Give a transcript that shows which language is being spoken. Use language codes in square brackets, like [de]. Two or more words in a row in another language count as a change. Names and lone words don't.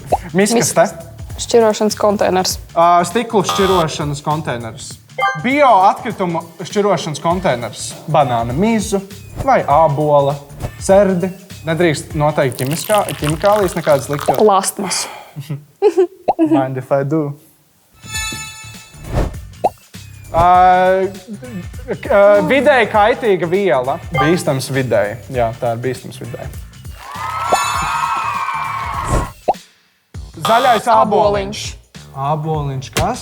[lv] Miskaste. Šķirošanas konteiners. Stiklu šķirošanas konteiners. Bioatkritumu šķirošanas konteiners. Banāna mizu vai ābola, serdi. Nedrīkst noteikti ķimikālijas, nekādas liktas. Plastmas. [en] Mind if I do? [lv] Vidēji kaitīga viela. Bīstams vidēji. Jā, tā ir bīstams vidēji. Zaļais āboliņš. Āboliņš kas?